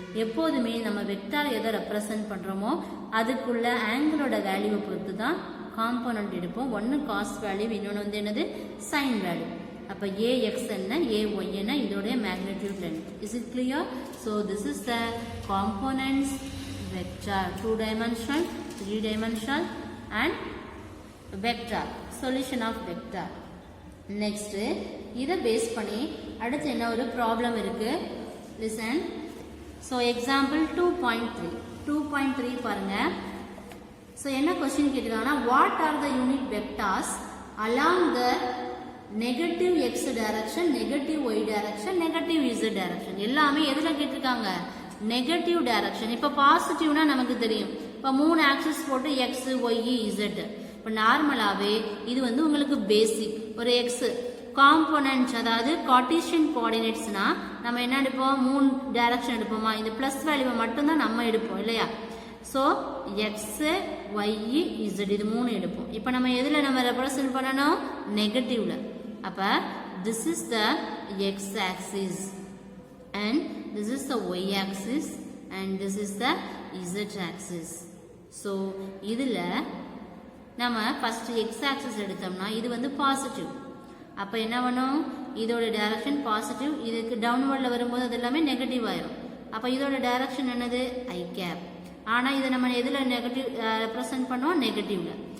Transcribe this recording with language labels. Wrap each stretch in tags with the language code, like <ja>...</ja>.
<ta>எப்போதுமே நம்ம வெக்டார் எதை ரெப்ரசென்ட் பண்ணுறோமோ அதுக்குள்ள ஆங்கிளோட வேல்யூவை பொறுத்து தான் காம்போனன்ட் எடுப்போம். ஒன்று காஸ் வேல்யூ, இன்னொன்று வந்து என்னது சைன் வேல்யூ. அப்போ ஏஎக்ஸ் என்ன, ஏஒய் என்ன, இதோடைய magnitude length.</ta> <en>Is it clear? So this is the components vector, 2-dimensional, 3-dimensional and vector, solution of vector.</en> <ta>Next இதை பேஸ் பண்ணி அடுத்து என்ன ஒரு ப்ராப்ளம் இருக்கு, listen. So example 2.3 பாருங்க.</ta> <en>So</en> <ta>என்ன question கேட்டிருக்காங்கன்னா,</ta> <en>what are the unit vectors along the negative x direction, negative y direction, negative z direction.</en> <ta>எல்லாமே எதுல கேட்டிருக்காங்க, நெகட்டிவ் டைரக்ஷன். இப்போ பாசிட்டிவ்னா நமக்கு தெரியும், இப்போ 3 ஆக்சிஸ் போட்டு எக்ஸ் ஒய் இசட். இப்போ நார்மலாகவே இது வந்து உங்களுக்கு பேசிக் ஒரு எக்ஸ் காம்போனன்ட், அதாவது கார்ட்டீசியன் கோஆர்டினேட்ஸ்னா நம்ம என்ன எடுப்போம், 3 டைரக்ஷன் எடுப்போமா, இந்த பிளஸ் வேல்யூவை மட்டும்தான் நம்ம எடுப்போம் இல்லையா. ஸோ எக்ஸ் ஒய் இசட் இது 3 எடுப்போம். இப்போ நம்ம எதில் நம்ம ரெப்ரசன்ட் பண்ணணும், நெகட்டிவ்ல.</ta> <en>அப்போ this is the x axis and this is the y axis and this is the z axis.</en> <ta>So இதில் நம்ம first x axis எடுத்தோம்னா இது வந்து பாசிட்டிவ். அப்போ என்ன பண்ணும், இதோட டைரக்ஷன் பாசிட்டிவ், இதுக்கு டவுன்வர்டில் வரும்போது அது எல்லாமே நெகட்டிவ் ஆயிரும். அப்போ இதோட டைரக்ஷன் என்னது, ஐ கேப். ஆனால் இதை நம்ம எதில் நெகட்டிவ் ரெப்ரசன்ட் பண்ணுவோம், நெகட்டிவ்ல.</ta>